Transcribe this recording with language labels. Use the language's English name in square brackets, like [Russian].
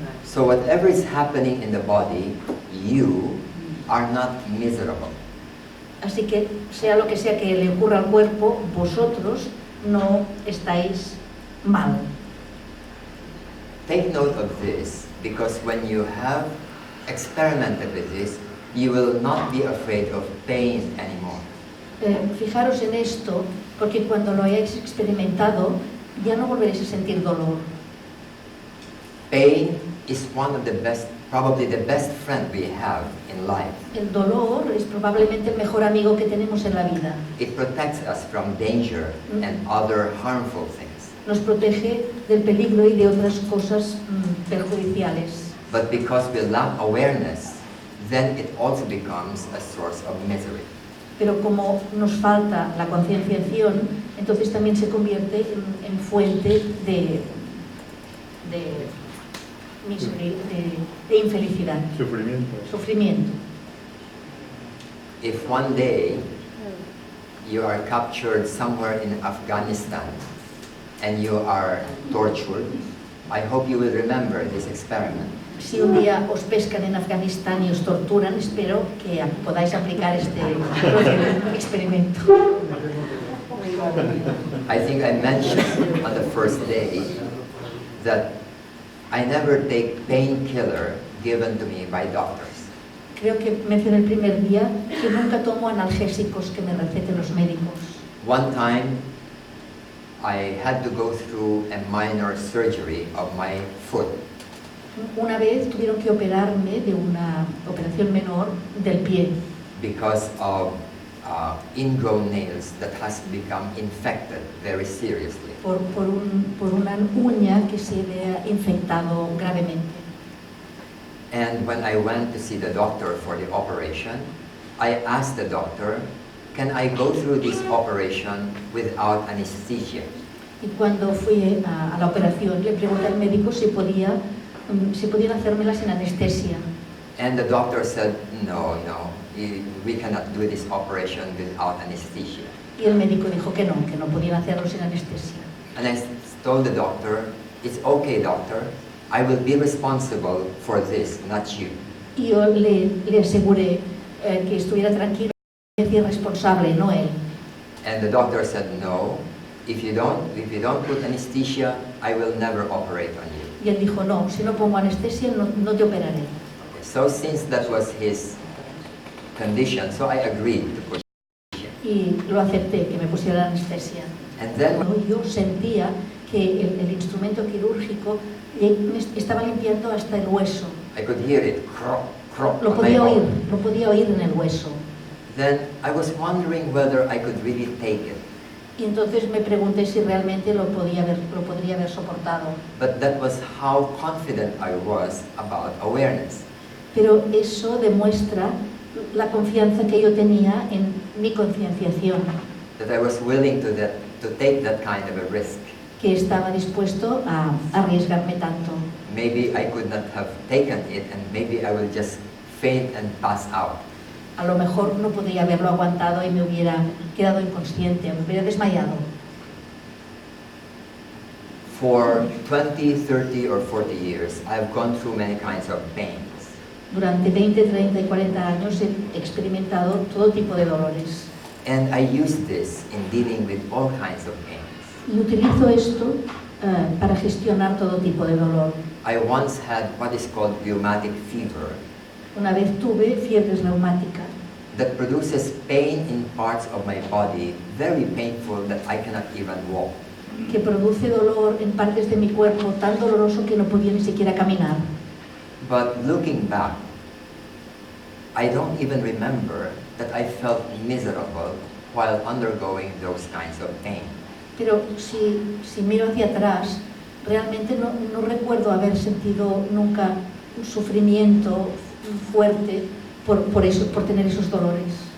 [English] So whatever is happening in the body, you are not miserable. [Spanish] Así que, sea lo que sea que le ocurra al cuerpo, vosotros no estáis mal. [English] Take note of this, because when you have experimented with this, you will not be afraid of pain anymore. [Spanish] Fijaros en esto, porque cuando lo hayáis experimentado, ya no volveréis a sentir dolor. [English] Pain is one of the best, probably the best friend we have in life. [Spanish] El dolor es probablemente el mejor amigo que tenemos en la vida. [English] It protects us from danger and other harmful things. [Spanish] Nos protege del peligro y de otras cosas perjudiciales. [English] But because we lack awareness, then it also becomes a source of misery. [Spanish] Pero como nos falta la concienciación, entonces también se convierte en fuente de misery, de infelicidad, sufrimiento. [English] If one day you are captured somewhere in Afghanistan and you are tortured, I hope you will remember this experiment. [Spanish] Si un día os pescan en Afganistán y os torturan, espero que podáis aplicar este experimento. [English] I think I mentioned on the first day that I never take painkiller given to me by doctors. [Spanish] Creo que mencioné el primer día que nunca tomo analgésicos que me receten los médicos. [English] One time, I had to go through a minor surgery of my foot [Spanish] Una vez tuvieron que operarme de una operación menor del pie [English] because of ingrown nails that has become infected very seriously. [Spanish] por una uña que se había infectado gravemente. [English] And when I went to see the doctor for the operation, I asked the doctor, can I go through this operation without anesthesia? [Spanish] Y cuando fui a la operación le pregunté al médico si podían hacérmela sin anestesia. [English] And the doctor said, no, we cannot do this operation without anesthesia. [Spanish] Y el médico dijo que no podían hacerlo sin anestesia. [English] And I told the doctor, it's okay, doctor, I will be responsible for this, not you. [Spanish] Y yo le aseguré que estuviera tranquilo, que es responsable, no él. [English] And the doctor said, no, if you don't put anesthesia, I will never operate on you. [Spanish] Y él dijo, no, si no pongo anestesia no te operaré. [English] Okay, so since that was his condition, so I agreed to put anesthesia. [Spanish] Y lo acepté, que me pusiera la anestesia. [English] And then [Spanish] Yo sentía que el instrumento quirúrgico me estaba limpiando hasta el hueso. [English] I could hear it, crop, crop, [Spanish] Lo [English] on my bone. [Spanish] podía oír en el hueso. [English] Then I was wondering whether I could really take it. [Spanish] Y entonces me pregunté si realmente lo podría haber soportado. [English] But that was how confident I was about awareness. [Spanish] Pero eso demuestra la confianza que yo tenía en mi concienciación, [English] That I was willing to take that kind of a risk. [Spanish] que estaba dispuesto a arriesgarme tanto. [English] Maybe I could not have taken it and maybe I will just faint and pass out. [Spanish] A lo mejor no podría haberlo aguantado y me hubiera quedado inconsciente, me hubiera desmayado. [English] For 20, 30 or 40 years, I've gone through many kinds of pains. [Spanish] Durante 20, 30 y 40 años he experimentado todo tipo de dolores. [English] And I use this in dealing with all kinds of pains. [Spanish] Y utilizo esto para gestionar todo tipo de dolor. [English] I once had what is called rheumatic fever [Spanish] Una vez tuve fiebre reumática [English] that produces pain in parts of my body, very painful that I cannot even walk. [Spanish] que produce dolor en partes de mi cuerpo tan doloroso que no podía ni siquiera caminar. [English] But looking back, I don't even remember that I felt miserable while undergoing those kinds of pain. [Spanish] Pero si miro hacia atrás, realmente no recuerdo haber sentido nunca un sufrimiento fuerte por tener esos dolores.